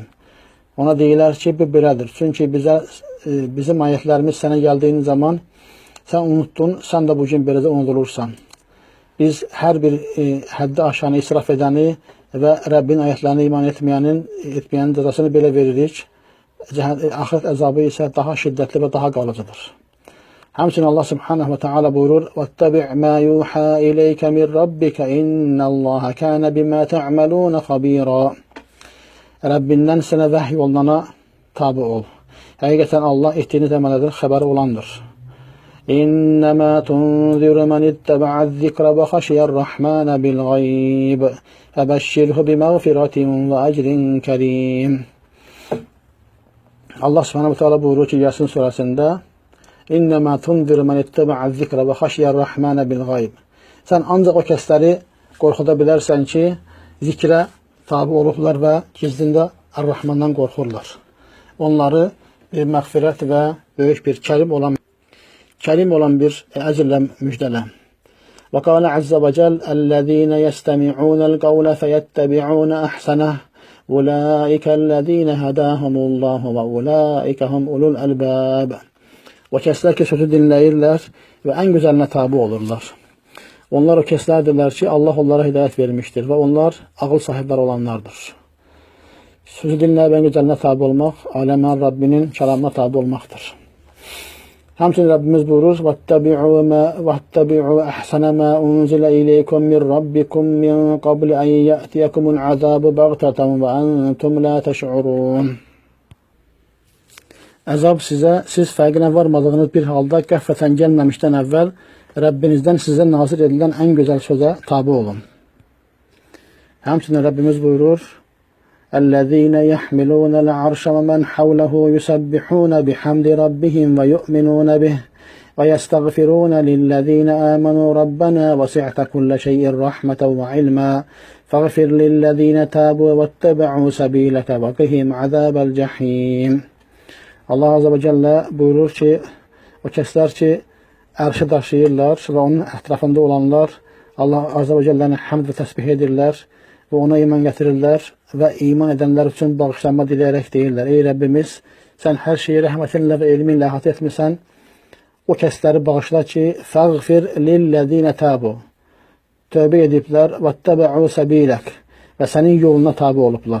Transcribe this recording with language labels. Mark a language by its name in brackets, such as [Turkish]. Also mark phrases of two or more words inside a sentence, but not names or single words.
[Azerbaijani] Ona deyilər ki, bu belədir. Çünki bizim ayətlərimiz sənə gəldiyin zaman sən unutdun, sən də bugün beləcə unudulursan. Biz hər bir həddi aşanı israf edəni və Rəbbin ayətlərinə iman etməyənin cəzasını belə veririk. Axirət əzabı isə daha şiddətli və daha qalıcıdır. [Arabic] Həmçinin الله سبحانه وتعالى buyurur: "واتبع ما يوحى إليك من ربك إن الله كان بما تعملون خبيرا." [Azerbaijani] Rəbbindən sənə vəhy olunana tabi ol. Həqiqətən Allah etdiyiniz əməllərdən xəbəri olandır. [Arabic] إنما تنذر من اتبع الذكر وخشي الرحمن بالغيب. فبشره بمغفرة وأجر كريم. الله سبحانه وتعالى [Azerbaijani] buyurur ki Yasin suresinde: [Arabic] إنما تنذر من اتبع الذكر وخشي الرحمن بالغيب. [Azerbaijani] Sən ancaq o kəsləri qorxuda bilərsən ki, zikrə tabi olublar və gizlində Ar-Rahmandan qorxurlar. Onları bir məğfirət və böyük bir kərim olan bir əcrlə müjdələ. [Arabic] وقال عز وجل: "الذين يستمعون القول فيتبعون أحسنه. أولئك الذين هداهم الله وأولئك هم أولو الألباب." [Azerbaijani] O kəslər ki, sözü dinləyirlər və ən gözəlinə tabi olurlar. Onlar o kəslərdirlər ki, Allah onlara hidayət vermişdir və onlar ağıl sahibləri olanlardır. Sözü dinləyib ən gözəlinə tabi olmaq, aləmən Rabbinin kəlamına tabi olmaqdır. Həmçinin Rabbimiz buyurur: [Arabic] "واتبعوا أحسن ما أنزل إليكم من ربكم من قبل أن يأتيكم العذاب بغتة وأنتم لا تشعرون." [Azerbaijani] Əzab sizə, siz fərqinə varmadığınız bir halda qəflətən gəlməmişdən əvvəl Rəbbinizdən sizə nazir edilən ən gözəl sözə tabi olun. Həmçinin Rəbbimiz buyurur: [Arabic] "الذين يحملون العرش ومن حوله يسبحون بحمد ربهم ويؤمنون به ويستغفرون للذين آمنوا ربنا وسعت كل شيء رحمة وعلما فاغفر للذين تابوا واتبعوا سبيلك وقهم عذاب الجحيم." الله عز وجل [Azerbaijani] buyurur ki, o kəslər ki, ərşi daşıyırlar və onun ətrafında olanlar [Arabic] الله عز وجل [Azerbaijani] həmd və təsbih edirlər və ona iman gətirirlər və iman edənlər üçün bağışlanma diləyərək deyirlər: Ey Rəbbimiz, sən hər şeyi rəhmətinlə və elminlə əhatə etmisən, o kəsləri bağışla ki, [Arabic] فاغفر للذين تابوا, [Azerbaijani] tövbə ediblər və [Arabic] تبعوا سبيلك [Azerbaijani] və sənin yoluna tabi olublar.